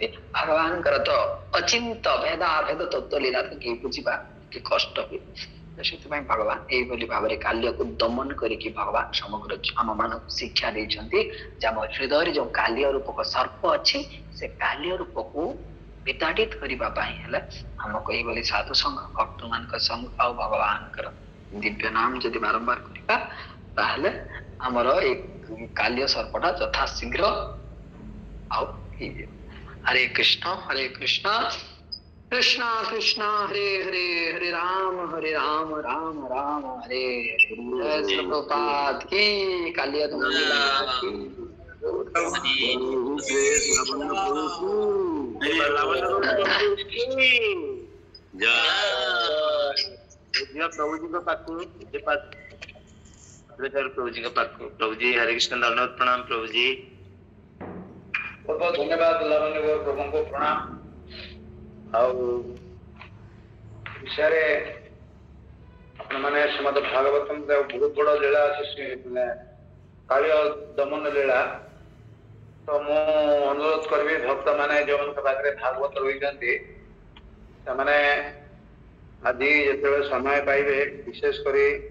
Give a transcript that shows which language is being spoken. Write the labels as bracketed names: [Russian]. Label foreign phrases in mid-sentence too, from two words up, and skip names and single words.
[Odia] ଭଗବାନଙ୍କର ତ ଅଚିନ୍ତ ଭେଦାଭେଦ ତତ୍ତ୍ୱ ଲୀଳା ତ କେହି ବୁଝିବା କି କଷ୍ଟ ହୁଏ ସେଥିପାଇଁ ଭଗବାନ ଏଇଭଳି ଭାବରେ କାଲ୍ୟକୁ ଦମନ କରିକି ଭଗବାନ ସମଗ୍ର ଆମ ମାନଙ୍କୁ ଶିକ୍ଷା ଦେଇଛନ୍ତି ଯେ ଆମ ହୃଦୟରେ ଯୋଉ କାଲ୍ୟ ରୂପକ ସର୍ପ ଅଛି ସେ କାଲ୍ୟ ରୂପକୁ ବିତାଡ଼ିତ କରିବା ପାଇଁ ହେଲେ ଆମକୁ ଏଇଭଳି ସାଧୁ ସଂଘ ଭକ୍ତ ମାନଙ୍କ ସଂଘ ଆଉ ଭଗବାନଙ୍କର ଦିବ୍ୟ ନାମ ଯଦି ବାରମ୍ବାର କରିବା ତାହେଲେ ଆମର ଏଇ କାଲ୍ୟ ସର୍ପଟା ଯଥା ଶୀଘ୍ର ଆଉ ହେଇଯିବ। ହରେ କୃଷ୍ଣ କୃଷ୍ଣ କୃଷ୍ଣ ହରେ ହରେ ହରେ ରାମ ରାମ ରାମ ହରେ ହରେ ଜୟ ପ୍ରଭୁପାଦ [Hindi] की कालिया लीला की प्रभु जी का पाठ प्रभु जी का पाठ प्रभु जी हरे कृष्ण धन्यवाद प्रणाम प्रभु जी बहुत बहुत धन्यवाद लावण्य गौर प्रभु को प्रणाम [Odia] ଆଉ ବିଷୟରେ ଆପଣମାନେ ଶ୍ରୀମଦ ଭାଗବତମ ବହୁତ ବଡ ଲୀଳା ଅଛି କାଳିୟ ଦମନ ଲୀଳା ତ ମୁଁ ଅନୁରୋଧ କରିବି ଭକ୍ତ ମାନେ ଯେଉଁମାନଙ୍କ ପାଖରେ ଭାଗବତ ରହିଛନ୍ତି ସେମାନେ ଆଜି ଯେତେବେଳେ ସମୟ ପାଇବେ ବିଶେଷ କରି